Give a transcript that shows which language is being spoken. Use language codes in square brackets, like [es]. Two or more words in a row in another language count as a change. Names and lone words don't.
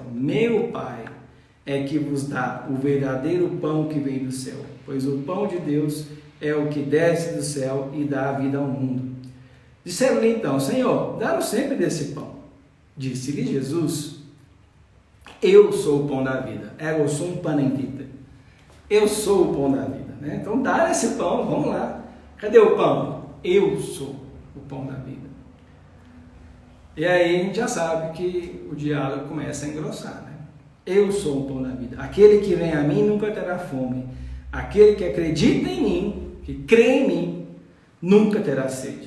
[pt] Meu Pai é que vos dá o verdadeiro pão que vem do céu, pois o pão de Deus é o que desce do céu e dá a vida ao mundo. Disseram-lhe então: Senhor, dá-nos sempre desse pão. Disse-lhe Jesus: eu sou o pão da vida. Eu sou um [la] panem vita. [pt] Eu sou o pão da vida, né? Então dá esse pão, vamos lá. Cadê o pão? Eu sou o pão da vida. E aí a gente já sabe que o diálogo começa a engrossar, né? Eu sou o pão da vida. Aquele que vem a mim nunca terá fome. Aquele que acredita em mim, que crê em mim, nunca terá sede.